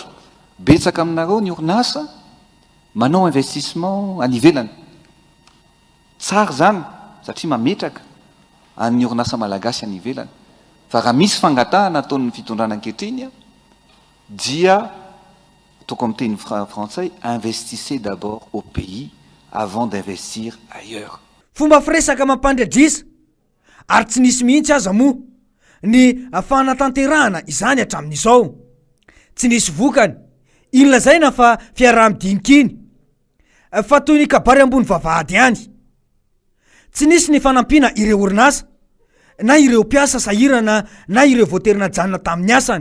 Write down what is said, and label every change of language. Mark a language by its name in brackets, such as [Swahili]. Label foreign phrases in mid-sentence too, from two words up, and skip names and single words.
[Malagasy] Betsaka aminareo ny orinasa manao investissement any ivelany. Tsara zany satria mametraka amin'ny orinasa malagasy any ivelany fa raha misy fangatahana ataon'ny fitondrana ankehitriny a dia ataoko amin'ny teny frantsay [French] investissez d'abord au pays avant d'investir ailleurs. [Malagasy] Fomba firesaka mampandradrisa ary tsy nisy mihitsy aza moa ny fanatanterahana izany hatramin'izao. Tsy nisy vokany, iny lazaina fa fiaraha-midinikiny fa toy ny kabary ambony vavahady ihany. Tsy nisy ny fanampiana ireo orinasa na ireo mpiasa sahirana na ireo voaterina janona tamin'ny asany.